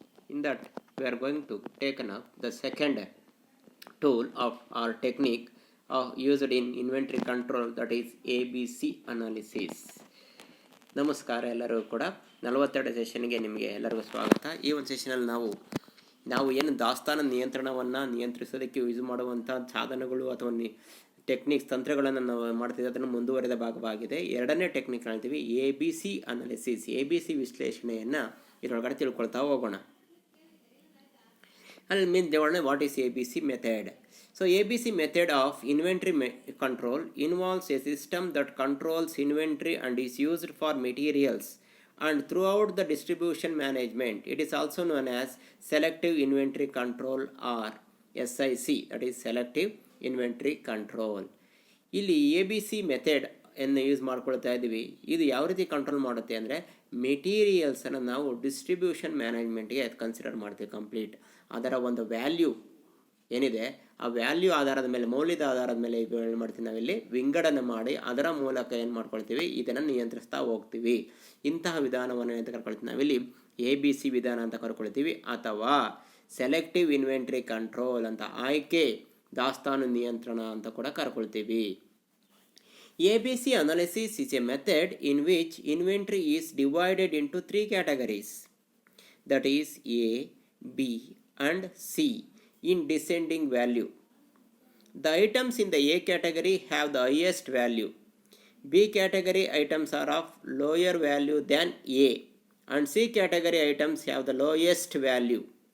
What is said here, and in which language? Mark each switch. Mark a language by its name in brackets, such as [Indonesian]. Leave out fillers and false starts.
[English] In that, we are going to take up the second tool of our technique used in inventory control, that is ABC analysis. [Kannada] ನಮಸ್ಕಾರ ಎಲ್ಲರಿಗೂ ಕೂಡ 42 ಸೆಷನ್ಗೆ ನಿಮಗೆ ಎಲ್ಲರಿಗೂ ಸ್ವಾಗತ. ಈ ಒಂದು ಸೆಷನಲ್ಲಿ ನಾವು ಏನು ದಾಸ್ತಾನು ನಿಯಂತ್ರಣವನ್ನು ನಿಯಂತ್ರಿಸೋದಕ್ಕೆ ಯೂಸ್ ಮಾಡುವಂಥ ಸಾಧನಗಳು ಅಥವಾ ಟೆಕ್ನಿಕ್ಸ್ ತಂತ್ರಗಳನ್ನು ನಾವು ಮಾಡ್ತಿದ್ದೆ, ಅದನ್ನು ಮುಂದುವರೆದ ಭಾಗವಾಗಿದೆ. ಎರಡನೇ ಟೆಕ್ನಿಕ್ ಹೇಳ್ತೀವಿ ABC ಅನಾಲಿಸಿಸ್. ABC ವಿಶ್ಲೇಷಣೆಯನ್ನು ಇದರೊಳಗಡೆ ತಿಳ್ಕೊಳ್ತಾ ಹೋಗೋಣ. [English] ಅಲ್ಲಿ mean Devanna what is ABC method. So ABC method of inventory control involves a system that controls inventory and is used for materials and throughout the distribution management. It is also known as selective inventory control or SIC, that is selective inventory control. [Kannada] ಇಲ್ಲಿ ABC method ಅನ್ನು use ಮಾಡ್ಕೊಳ್ತಾ ಇದ್ದೀವಿ. ಇದು ಯಾವ ರೀತಿ control ಮಾಡುತ್ತೆ ಅಂದರೆ, ಮೆಟೀರಿಯಲ್ಸನ್ನು ನಾವು ಡಿಸ್ಟ್ರಿಬ್ಯೂಷನ್ ಮ್ಯಾನೇಜ್ಮೆಂಟ್ಗೆ ಕನ್ಸಿಡರ್ ಮಾಡ್ತೀವಿ. ಕಂಪ್ಲೀಟ್ ಅದರ ಒಂದು ವ್ಯಾಲ್ಯೂ ಏನಿದೆ ಆ ವ್ಯಾಲ್ಯೂ ಆಧಾರದ ಮೇಲೆ, ಮೌಲ್ಯದ ಆಧಾರದ ಮೇಲೆ ಏನು ಮಾಡ್ತೀವಿ, ನಾವಿಲ್ಲಿ ವಿಂಗಡಣೆ ಮಾಡಿ ಅದರ ಮೂಲಕ ಏನು ಮಾಡ್ಕೊಳ್ತೀವಿ, ಇದನ್ನು ನಿಯಂತ್ರಿಸ್ತಾ ಹೋಗ್ತೀವಿ. ಇಂತಹ ವಿಧಾನವನ್ನು ಅಂತ ಕರ್ಕೊಳ್ತೀವಿ ನಾವಿಲ್ಲಿ ABC ವಿಧಾನ ಅಂತ ಕರ್ಕೊಳ್ತೀವಿ, ಅಥವಾ ಸೆಲೆಕ್ಟಿವ್ ಇನ್ವೆಂಟ್ರಿ ಕಂಟ್ರೋಲ್ ಅಂತ, ಆಯ್ಕೆ ದಾಸ್ತಾನು ನಿಯಂತ್ರಣ ಅಂತ ಕೂಡ ಕರ್ಕೊಳ್ತೀವಿ. [English] ABC analysis is a method in which inventory is divided into 3 categories, that is A, B and C in descending value. The items in the A category have the highest value. B category items are of lower value than A, and C category items have the lowest value.